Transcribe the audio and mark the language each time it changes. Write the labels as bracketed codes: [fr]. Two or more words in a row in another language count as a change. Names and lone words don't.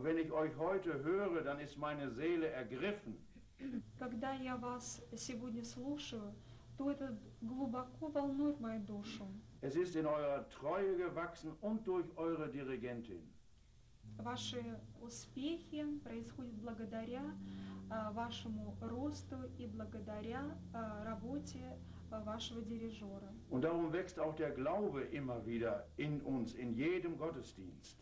[de] ich euch heute höre, dann ist meine Seele ergriffen. [ru] Когда я вас сегодня слушаю, то это глубоко волнует мою душу. [de] Es ist in eurer Treue gewachsen und durch eure Dirigentin. [ru] Ваши успехи происходят благодаря вашему росту и благодаря работе вашего дирижера. [de] Und darum wächst auch der Glaube immer wieder in uns, in jedem Gottesdienst.